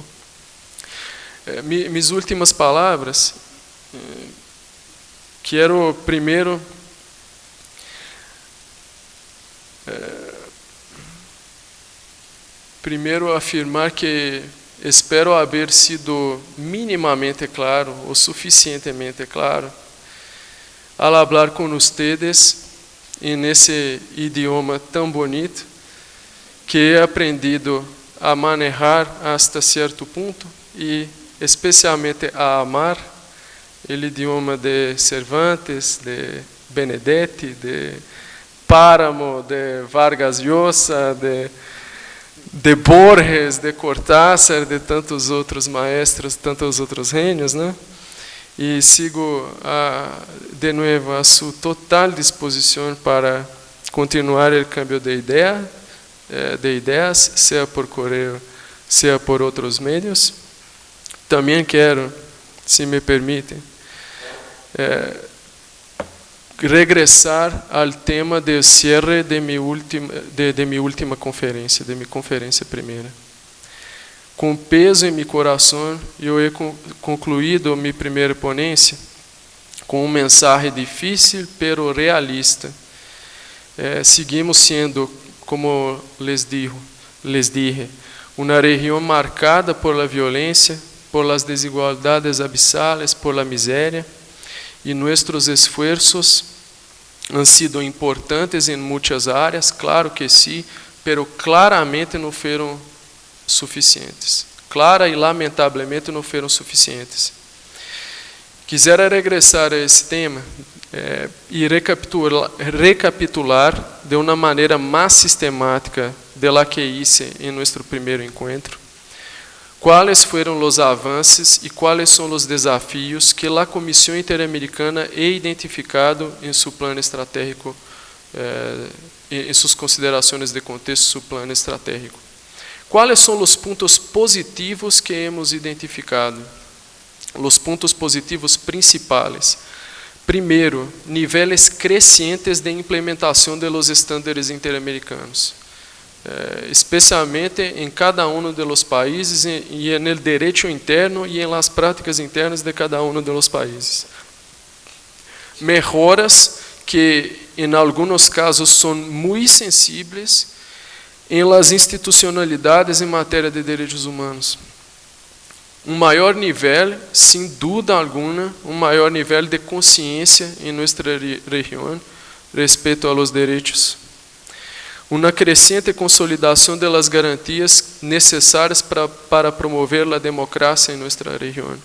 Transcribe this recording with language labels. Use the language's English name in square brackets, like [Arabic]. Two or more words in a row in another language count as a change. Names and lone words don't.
[Portuguese] Minhas últimas palavras, quero primeiro afirmar que espero haver sido minimamente claro ou suficientemente claro [Spanish] al hablar [Portuguese] com ustedes nesse idioma tão bonito que [Spanish] he aprendido a manejar hasta [Portuguese] certo ponto e especialmente a amar o idioma de Cervantes, de Benedetti, de Páramo, de Vargas Llosa, de Borges, de Cortázar, de tantos outros maestros, tantos outros gênios, né? E sigo de novo a sua total disposição para continuar o câmbio de ideias, seja por correio, seja por outros meios. Também quero, se me permitem, regressar ao tema do cierre de minha última conferência, de minha conferência primeira. Com peso em meu coração, eu he concluído minha primeira ponência com uma mensagem difícil, [Spanish] pero realista. [Portuguese] Seguimos sendo, [Spanish] como les dije, [Portuguese] uma região marcada [Spanish] por la violência, por las desigualdades abissales, por la miséria, [Portuguese] e nossos esforços [Spanish] han sido [Portuguese] importantes em muitas áreas, claro que sim, pero claramente não foram suficientes. Clara e lamentavelmente não foram suficientes. Quisera regressar a esse tema e recapitular de uma maneira mais sistemática [Spanish] de la que hice [Portuguese] em nosso primeiro encontro. Quais foram os avanços e quais são os desafios que a Comissão Interamericana ha identificado em seu plano estratégico, em suas considerações de contexto, seu plano estratégico? Quais são os pontos positivos que hemos identificado? Os pontos positivos principais. [Spanish] Primero, niveles crecientes de implementación de los estándares interamericanos, especialmente en cada uno de los países y en el derecho interno y en las prácticas internas de cada uno de los países. Mejoras que en algunos casos son muy sensibles en las institucionalidades en materia de derechos humanos. [Portuguese] Maior nível, sem dúvida alguma, maior nível de consciência em nossa região respeito a los direitos. Uma crescente consolidação das garantias necessárias para promover a democracia em nossa região.